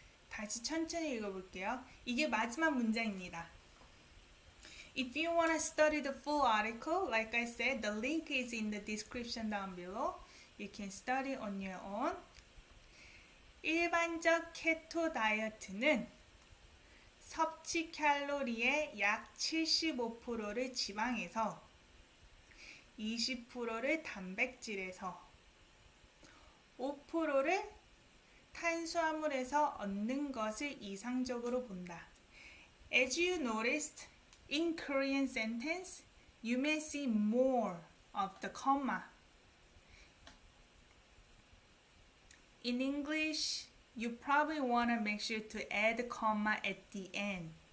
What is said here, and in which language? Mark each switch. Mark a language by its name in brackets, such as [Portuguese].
[Korean] 다시 천천히 읽어볼게요. 이게 마지막 문장입니다. [English] If you want to study the full article, like I said, the link is in the description down below. You can study on your own. [Korean] 일반적 케토 다이어트는 섭취 칼로리의 약 75%를 지방에서 20%를 단백질에서 5%를 탄수화물에서 얻는 것을 이상적으로 본다. [English] As you noticed, in Korean sentence, you may see more of the comma. In English, you probably want to make sure to add a comma at the end.